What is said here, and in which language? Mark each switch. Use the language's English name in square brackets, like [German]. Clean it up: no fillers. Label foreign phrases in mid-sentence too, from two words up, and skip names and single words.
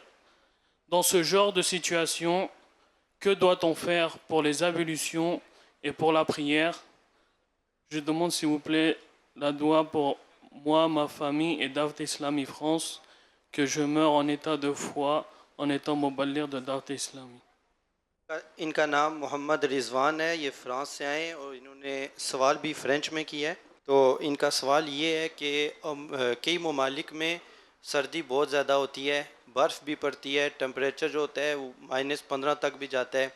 [French] Dans ce genre de situation, que doit-on faire pour les ablutions et pour la prière? Je demande s'il vous plaît la doua pour moi, ma famille et Dawat Islami France, que je meure en état de foi en étant muballigh de Dawat Islami. [Urdu] ان کا نام محمد رضوان ہے, یہ فرانس سے آئے ہیں اور انہوں نے سوال بھی فرینچ میں کیا ہے. تو ان کا سوال یہ ہے کہ کئی ممالک میں سردی بہت زیادہ ہوتی ہے, برف بھی پڑتی ہے, ٹمپریچر جو ہوتا ہے وہ -15 تک بھی جاتا ہے.